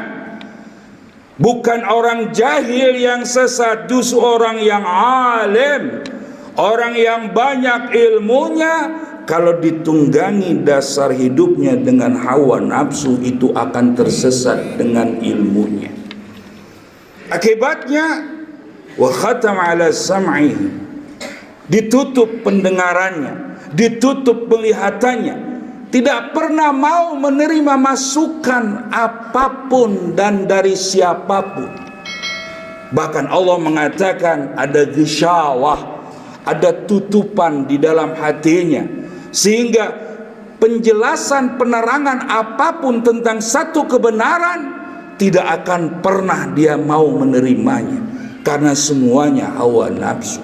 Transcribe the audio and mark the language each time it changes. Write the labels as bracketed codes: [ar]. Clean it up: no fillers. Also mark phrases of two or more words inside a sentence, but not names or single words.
[id] Bukan orang jahil yang sesat, justru orang yang alim, orang yang banyak ilmunya. Kalau ditunggangi dasar hidupnya dengan hawa nafsu, itu akan tersesat dengan ilmunya. [ar] Akibatnya وختم على سمعه, [id] ditutup pendengarannya, ditutup penglihatannya, tidak pernah mau menerima masukan apapun dan dari siapapun. Bahkan Allah mengatakan ada ghisyawah, ada tutupan di dalam hatinya, sehingga penjelasan penerangan apapun tentang satu kebenaran tidak akan pernah dia mau menerimanya, karena semuanya hawa nafsu.